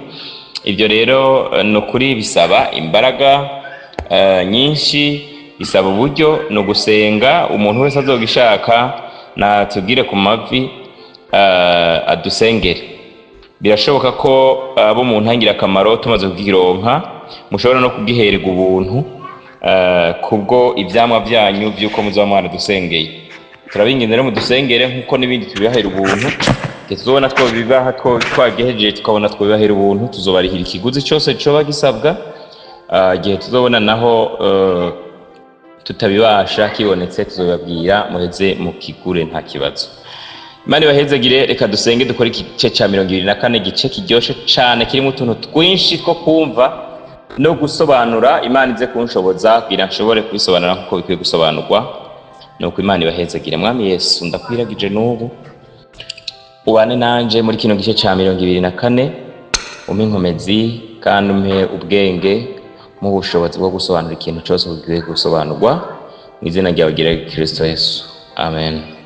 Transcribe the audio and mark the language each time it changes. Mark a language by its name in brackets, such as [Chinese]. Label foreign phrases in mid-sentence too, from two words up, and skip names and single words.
[Rundi] Ibyo rero no kuri bisaba imbaraga nyinshi, bisaba uburyo no gusenga. Umuntu wese azogishaka natubwire ku mavi adusengere. Birashoboka ko abo mu ntangirakamaro tumaze kugironka mushobora no kugihererwa ubuntu kubwo ivyamwa byanyu byuko muzaba mwaradusengeye. Turabinginze rero mudusengere nkuko n'ibindi tubibahera ubuntu. Tuzobona two bibaha twagejeje tukabona twibahera ubuntu, tuzobarihira ikiguzi cyose coba gisabwa. Gihe tuzobona naho tutabibasha kibonetse tuzobabwira muheze mukigure nta kibazo. Imana ibahezagire. Reka dusenge dukore igice cya 24, gice kiryoshe cyane kirimo utuntu twinshi two kumva no gusobanura. Imana ize kunshoboza kugira nshobore kubisobanura nkuko bikwiye gusobanurwa. Nuko Imana ibahezagire. Mwami Yesu ndakwiragije n'ubu ubane nanje muri kino gice cya 24, umpe inkomezi kandi umpe ubwenge mu bushobozi bwo gusobanura ikintu cyose bikwiye gusobanurwa mu izina ryawe gira Kristo Yesu, amen.